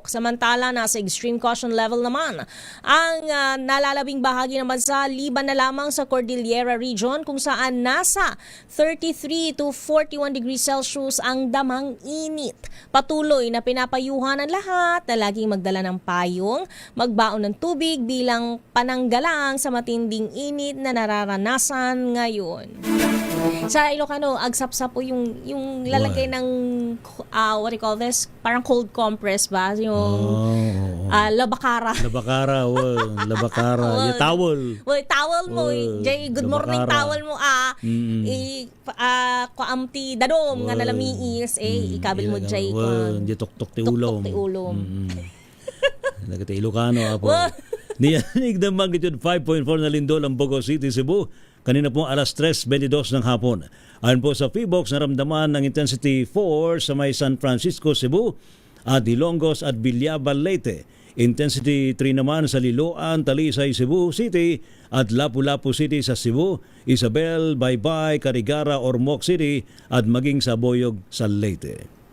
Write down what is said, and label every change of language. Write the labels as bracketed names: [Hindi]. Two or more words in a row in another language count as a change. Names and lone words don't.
[Filipino] Samantala, nasa [English] extreme caution level [Filipino] naman ang nalalabing bahagi ng bansa, liban na lamang sa Cordillera region kung saan nasa 33 to 41 [English] degrees Celsius [Filipino] ang damang init. Patuloy na pinapayuhan ng lahat na laging magdala ng payong, magbaon ng tubig bilang pananggalang sa matinding init na nararanasan ngayon. Sa Ilocano, agsapsap po yung lalagay ng [English] what do you call this? [Filipino] Parang [English] cold compress [Filipino] ba? Yung labakara. Labakara. Yung towel. Well, towel mo. [Iloko] Jay, [English] good morning [Iloko] towel mo. Kuamti dadom nga nalamiis. Ikabil mo, Jay. Di tuktok ti ulom. Tuktok ti ulom. Nagkita Ilocano apo. [Filipino] Niyanig ng magnitude 5.4 na lindol ang Bogo City, Cebu. Kanina po alas 3:22 ng hapon. Ayon po sa PHIVOLCS, naramdaman ng intensity 4 sa may San Francisco, Cebu at Ilongos at Villaba, Leyte. Intensity 3 naman sa Liloan, Talisay, Cebu City at Lapu-Lapu City sa Cebu, Isabel, Baybay, Carigara, Ormoc City at maging sa Boyog sa Leyte.